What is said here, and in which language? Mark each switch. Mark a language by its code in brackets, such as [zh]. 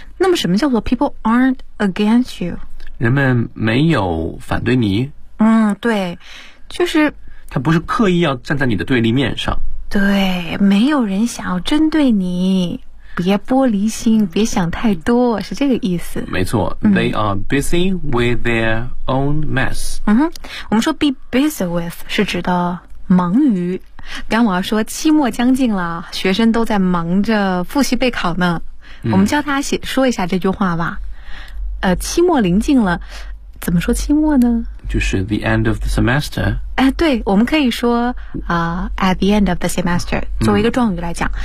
[zh] 那么什么叫做 [en] people aren't against you？ [zh] 人们没有反对你。嗯，对，就是他不是刻意要站在你的对立面上。对，没有人想要针对你，别玻璃心，别想太多，是这个意思。没错、 [en] They are busy with their own mess。 [zh] 嗯哼，我们说 be busy with 是指的忙于。刚我要说期末将近了，学生都在忙着复习备考呢。我们教他写说一下这句话吧。期末临近了，怎么说期末呢？ [en] 就是 the end of the semester。 [zh] 对，我们可以说 [en] at the end of the semester [zh] 作为一个状语来讲。